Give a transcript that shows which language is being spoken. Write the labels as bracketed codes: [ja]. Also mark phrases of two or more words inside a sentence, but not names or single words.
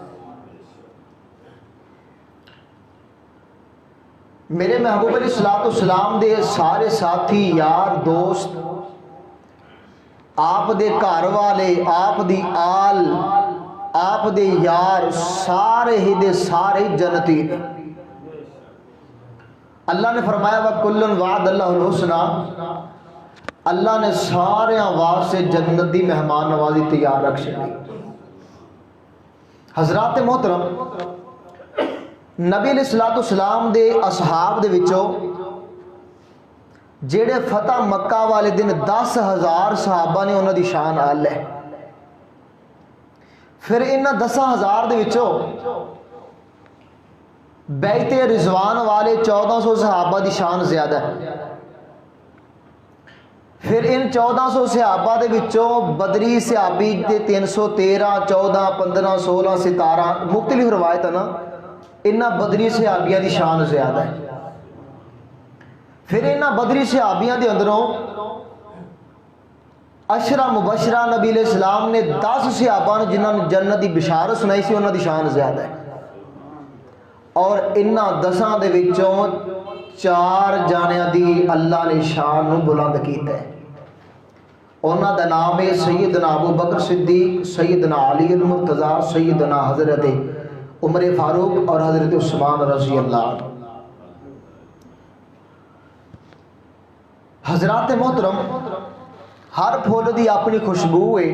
[pa] میرے محبوب [ar] علیہ السلام [pa] دے سارے ساتھی یار دوست، آپ دے گھر والے، آپ دی آل، آپ دے یار سارے ہی دے سارے جنتی. اللہ نے فرمایا [ar] وَكُلٌّ وَعَدَ اللَّهُ الْحُسْنَى، [pa] اللہ نے سارے واسطے جنت دی مہمان نوازی تیار رکھ چھڑی. حضرات محترم، نبی [ar] علیہ السلام [pa] دے اصحاب دے وچوں جیڑے فتح مکہ والے دن 10,000 صحابہ نے انہاں دی شان آل ہے. پھر انہاں 10,000 دے وچوں بیعت رضوان والے 1400 صحابہ دی شان زیادہ ہے. پھر ان 1400 صحابہ دے وچوں بدری صحابی دے 313 14 15 16 17 مختلف روایت ہے نا، انہاں بدری صحابیاں دی شان زیادہ ہے. پھر انہاں بدری صحابیاں دے اندروں عشرہ مبشرہ نبی [ar] علیہ السلام [pa] نے 10 صحابہ نے جنہاں نے جنت دی بشارت سنائی سی، انہاں دی شان زیادہ ہے. اور انہاں 10 دے وچوں 4 جانیاں دی اللہ نے شان نو بلند کیتا ہے. انہاں دا نام ہے سیدنا ابو بکر صدیق، سیدنا علی المرتضیٰ، سیدنا حضرت عمر فاروق اور حضرت عثمان [ar] رضی اللہ عنہ. [pa] حضرات محترم، ہر پھول دی اپنی خوشبو ہے.